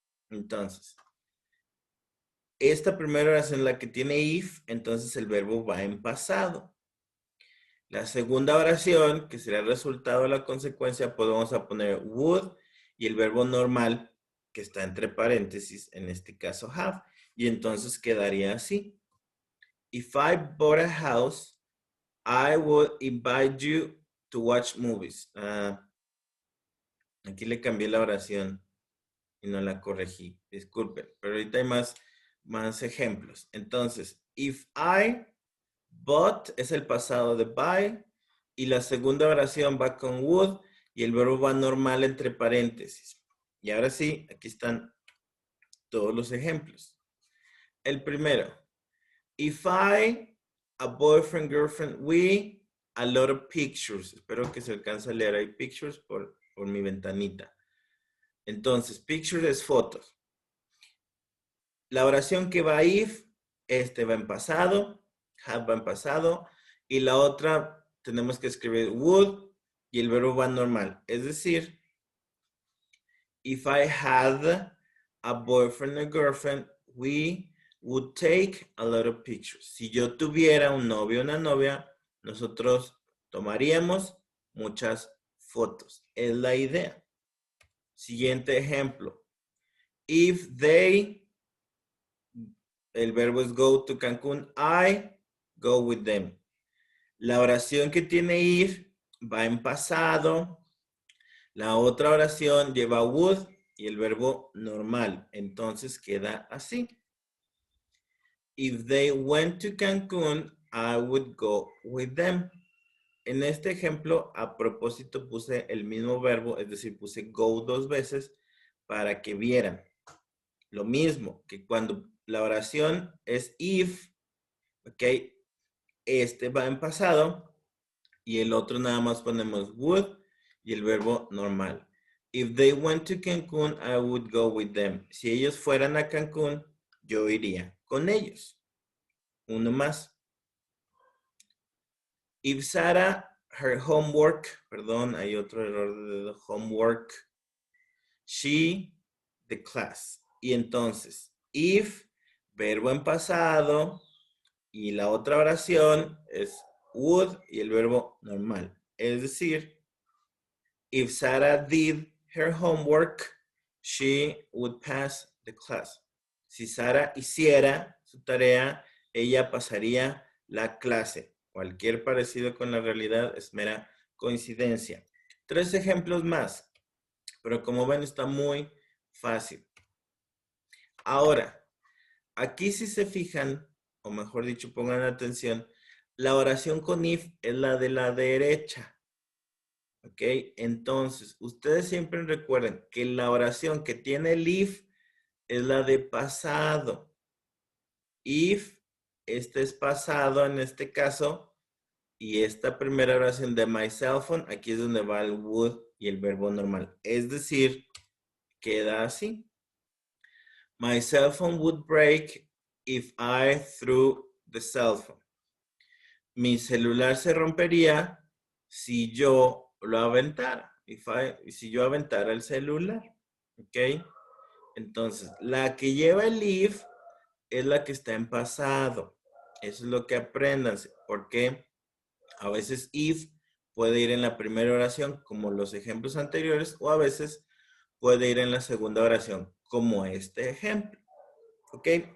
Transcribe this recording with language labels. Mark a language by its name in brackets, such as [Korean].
[Spanish] Entonces, esta primera oración, la que tiene if, entonces el verbo va en pasado. La segunda oración, que será el resultado de la consecuencia, pues vamos a poner would y el verbo normal, que está entre paréntesis, en este caso have. Y entonces quedaría así. [English] If I bought a house, I would invite you to watch movies. [Spanish] Aquí le cambié la oración y no la corregí. Disculpen, pero ahorita hay más ejemplos. Entonces, [English] if I bought [Spanish] es el pasado de buy y la segunda oración va con would y el verbo va normal entre paréntesis. Y ahora sí, aquí están todos los ejemplos. El primero, [English] if I, a boyfriend, girlfriend, we a lot of pictures. [Spanish] Espero que se alcance a leer ahí pictures por mi ventanita. Entonces, pictures es fotos. La oración que va if, va en pasado, have va en pasado, y la otra tenemos que escribir would y el verbo va normal. Es decir, [English] if I had a boyfriend or girlfriend, we would take a lot of pictures. [Spanish] Si yo tuviera un novio o una novia, nosotros tomaríamos muchas fotos. Es la idea. Siguiente ejemplo. [English] If they, [Spanish] el verbo es [English] go to Cancún, I go with them. [Spanish] La oración que tiene if va en pasado. La otra oración lleva would y el verbo normal. Entonces queda así. [English] If they went to Cancún, I would go with them. [Spanish] En este ejemplo, a propósito, puse el mismo verbo, es decir, puse go 2 veces para que vieran. Lo mismo que cuando la oración es if, ok, va en pasado y el otro nada más ponemos would y el verbo normal. [English] If they went to Cancún, I would go with them. [Spanish] Si ellos fueran a Cancún, yo iría con ellos. Uno más. [English] If Sarah, her homework, [Spanish] perdón, hay otro error de homework. [English] She, the class. [Spanish] Y entonces, if, verbo en pasado, y la otra oración es would y el verbo normal. Es decir, [English] if Sarah did her homework, she would pass the class. [Spanish] Si Sara hiciera su tarea, ella pasaría la clase. Cualquier parecido con la realidad es mera coincidencia. 3 ejemplos más, pero como ven está muy fácil. Ahora, aquí si se fijan, o mejor dicho, pongan atención, la oración con if es la de la derecha. ¿Ok? Entonces, ustedes siempre recuerden que la oración que tiene el if es la de pasado. If, este es pasado en este caso, y esta primera oración de [English] my cell phone, [Spanish] aquí es donde va el would y el verbo normal. Es decir, queda así. [English] My cell phone would break if I threw the cell phone. [Spanish] Mi celular se rompería si yo lo aventara. Si yo aventara el celular. ¿Ok? Entonces, la que lleva el if es la que está en pasado. Eso es lo que aprendan. Porque a veces if puede ir en la primera oración, como los ejemplos anteriores, o a veces puede ir en la segunda oración, como este ejemplo. ¿Ok?